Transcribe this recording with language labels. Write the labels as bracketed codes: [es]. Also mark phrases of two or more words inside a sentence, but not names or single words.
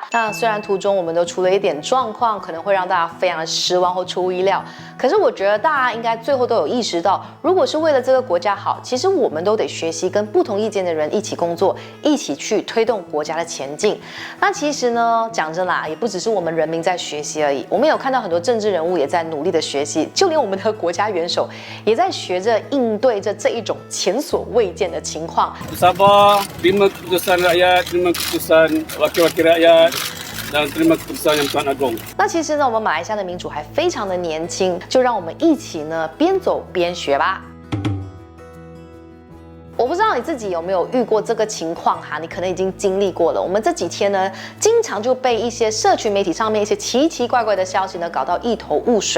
[zh] 那虽然途中我们都出了一点状况，可能会让大家非常的失望或出乎意料，可是我觉得大家应该最后都有意识到，如果是为了这个国家好，其实我们都得学习跟不同意见的人一起工作，一起去推动国家的前进。那其实呢，讲真啦，也不只是我们人民在学习而已，我们有看到很多政治人物也在努力的学习，就连我们的国家元首也在学着应对着这一种前所未见的情况。 [ms] Sabar, terima keputusan rakyat, terima keputusan wakil-wakil rakyat dan terima keputusan Yang Tuan Agong。 [zh] 那其实呢，我们马来西亚的民主还非常的年轻，就让我们一起呢边走边学吧。我不知道你自己有没有遇过这个情况哈，你可能已经经历过了。我们这几天呢，经常就被一些社群媒体上面一些奇奇怪怪的消息呢搞到一头雾水。